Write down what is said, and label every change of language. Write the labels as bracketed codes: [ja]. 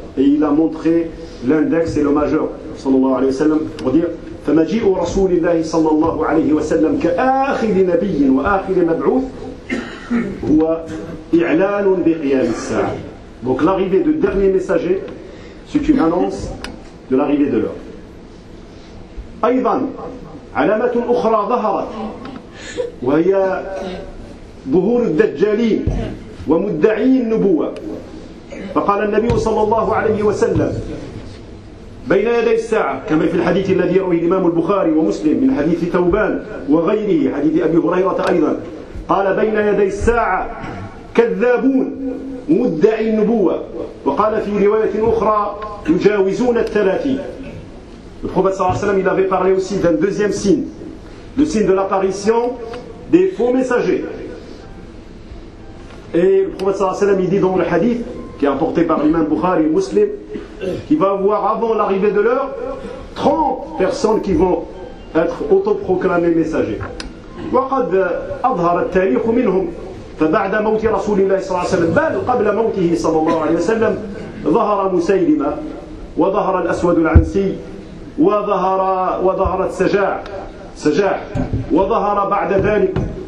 [fr] Et il a montré l'index et le majeur, sallallahu alayhi wa sallam, pour dire, [ar] فَمَجِئُ رَسُولِ اللَّهِ [fr] sallallahu alayhi wa sallam [ar] كَآخِرِ نَبِيٍ وَآخِرِ مَبْعُوثٍ هُوَ إِعْلَانٌ بِقِيَامِ السَّاعَةِ. [fr] Donc l'arrivée du dernier messager, c'est une annonce de l'arrivée de l'heure. [ar] أيضا علامة أخرى ظهرت وهي ظهور الدجالين ومدعي النبوة. فقال النبي صلى الله عليه وسلم بين يدي الساعة كما في الحديث الذي يرويه الإمام البخاري ومسلم من حديث ثوبان وغيره حديث أبي هريرة أيضا قال بين يدي الساعة كذابون مدعي النبوة وقال في رواية أخرى يجاوزون الثلاثين. [fr] Le prophète sallallahu alayhi wa sallam, il avait parlé aussi d'un deuxième signe, le signe de l'apparition des faux messagers. Et le prophète sallallahu alayhi wa sallam, il dit dans le hadith, qui est rapporté par l'imam Bukhari et Muslim, qu'il va avoir avant l'arrivée de l'heure 30 personnes qui vont être autoproclamées messagers. [ar] وقد أظهر التاريخ منهم فبعد موت رسول الله صلى الله عليه وسلم بل قبل موته صلى الله عليه وسلم ظهر مسيلمة وظهر الأسود العنسي وظهرت سجاع وظهر بعد ذلك